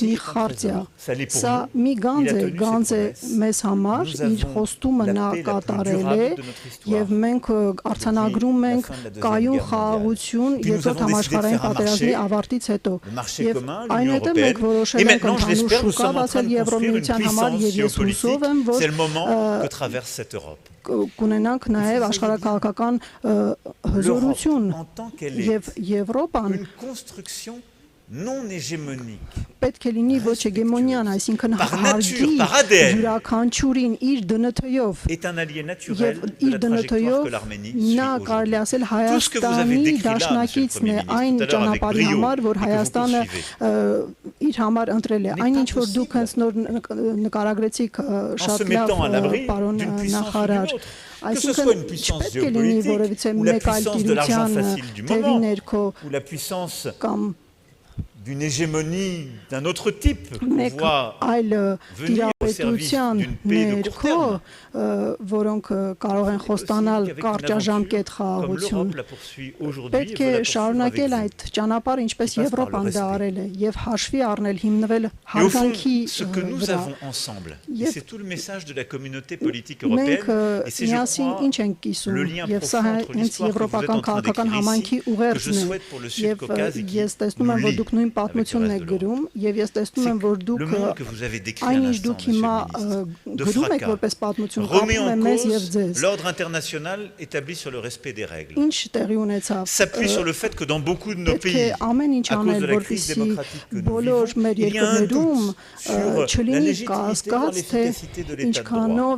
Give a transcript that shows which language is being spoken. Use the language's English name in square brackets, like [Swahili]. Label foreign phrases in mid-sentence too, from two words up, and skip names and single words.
[Armenian] մի խարտիա։ Սա մի գանձ է մեզ համար, իր խոստումը նա կատարել է եւ մենք արձանագրում ենք կայուն խաղաղություն երկրորդ համաշխարհային պատերազմի ավարտի հետո եւ այնուհետեւ մենք որոշել ենք ընդհանուր շուկա բացել Եվրոմիության համար եւ ես հուսով եմ, որ կունենանք նաեւ աշխարհակաղակական հզորություն եւ Եվրոպան [French] non hégémonique. [Armenian] Պետք է լինի ոչ հեգեմոնիան, այսինքն հարգի յուրաքանչյուրին իր դնթով եւ իր դնթով նա կարելի ասել Հայաստանի դաշնակիցն է այն ճանապարհի համար, որ Հայաստանը իր համար ընտրել է։ Այն ինչ որ դուք հենց նոր նկարագրեցիք շատ լավ, պարոն նախարար, այսինքն չպետք է լինի որևիցե մեկ այլ տիրության թևի ներքո կամ [French] d'une hégémonie d'un autre type qu'on voit venir [Armenian] պետության ներքո, որոնք կարող են խոստանալ կարճաժամկետ խաղաղություն, պետք է շարունակել այդ ճանապարհը, ինչպես Եվրոպան դա արել է, եւ հաշվի առնել, հիմնվել հարգանքի վրա։ [French] Et c'est tout le message de la communauté politique européenne. Et c'est, je crois, le lien profond entre l'histoire que vous êtes en train d'écrire ici, que je souhaite pour le Sud-Caucase et qui nous lie avec le reste de l'Europe. Le monde que vous avez décrit à l'instant, Monsieur le ministre, de fracas, remet en cause l'ordre international établi sur le respect des règles, s'appuie sur le fait que dans beaucoup de nos pays, à cause de la crise démocratique que nous vivons, il y a un doute sur la légitimité ou l'efficacité de l'état de droit.